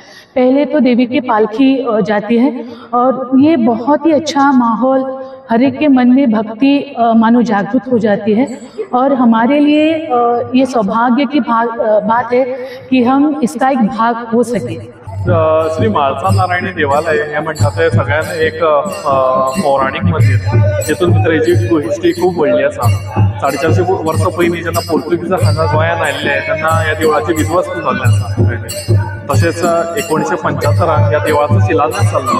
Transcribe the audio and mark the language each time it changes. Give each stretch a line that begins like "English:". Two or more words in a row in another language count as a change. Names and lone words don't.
Hindi: पहले तो देवी की पालकी जाती है और ये बहुत ही अच्छा माहौल, हर एक के मन में भक्ति मानो जागृत हो जाती है और हमारे लिए ये सौभाग्य की बात है कि हम इसका एक भाग हो सके।
Konkani: श्री म्हाळसा नारायणी देवालय हे म्हणतात ते सगळ्यात एक पौराणिक मंदिर, जितून भितर हेची हिस्ट्री खूप व्हडली आसा। 450 वर्सां पयलीं जेन्ना पोर्तुगीज हांगा गोंयांत आयिल्ले तेन्ना ह्या देवळाची विध्वस्त जाल्लें आसा। तशेंच 1975 ह्या देवळाचो शिलान्यास जाल्लो।